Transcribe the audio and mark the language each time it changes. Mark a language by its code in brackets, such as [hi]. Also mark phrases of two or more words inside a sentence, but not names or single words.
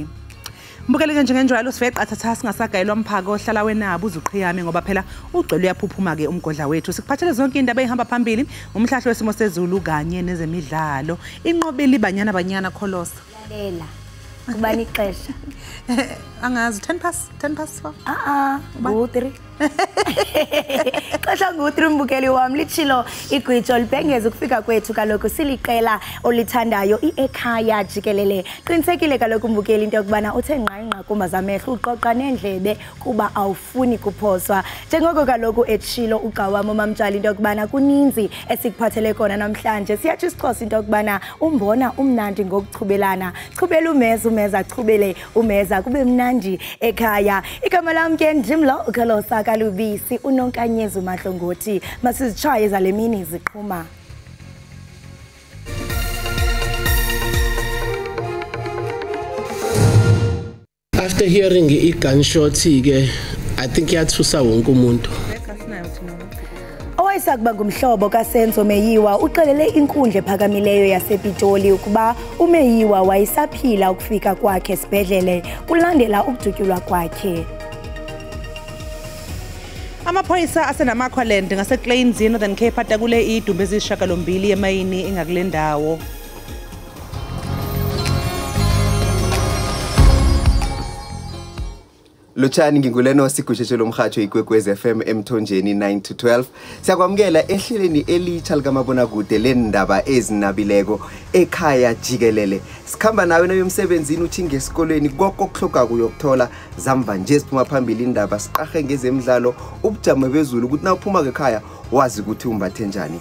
[xh] Mbukeli njengenjalo sife qathatha singasagayelwa umphako ohlala wenabo uzuqhiyame ngoba phela ugcwele uyaphuphuma ke umgodla wethu. Sikuphathele zonke indaba ehamba phambili umhlahlo wesimo sezulu kanye nezemidlalo. Inqobile banyana Kholosa. Lalela. Kubani ixesha? Angazi 10 past 4. Ngo-3. Xesha ngo-3 mbukeli wami lichilo igwitsho libhengeza ukufika kwethu kaloku siliqela olithandayo Ekhaya Jikelele. Qinisekile kaloku mbukeli into yokubana uthe nqa kumazamehlo uqoqa nendlebe kuba awufuni kuphoswa. Njengoko kaloku etshilo ugqawamo mamtshali into yokubana kuninzi esikuphathele kona namhlanje. Siyathi isixhosa into yokubana umbona umnandi ngokuchubelana. Chubela umeza chubele umeza kube mnandi ekhaya. Igama lami ke ndimlo uKholosa Kalubisi uNonkanyezi uMahlongoti masizitshaye zalemini ziqhuma. [en] After hearing i-gunshot ke I think [xh] yathusa wonke umuntu. Owayesakuba ngumhlobo kaSenzo Meyiwa uxelele inkundla ephakamileyo yasePitoli ukuba uMeyiwa wayesaphila ukufika kwakhe esibhedlele kulandela ukudutyulwa kwakhe. Amaphoyisa asenamaQualand ngaseClains Northern Cape atakule idumbe ezishakalombili emayini engakule ndawo. [nr] Lutshani nginguleno sigushetshelo umhajo ikwekwezi FM emthonjeni 9 to 12. Siyakwamukela ehleleni elitsha likamabonakude lendaba ezinabileko Ekhaya Jikelele. Sikhamba nawe nomsebenzini uthi ngesikolweni konke okuhloka kuyokuthola zamva nje siphuma phambili indaba siqahe ngezemidlalo ubujamo bezulu ukuthi na uphuma ekhaya wazi ukuthi umbathe njani.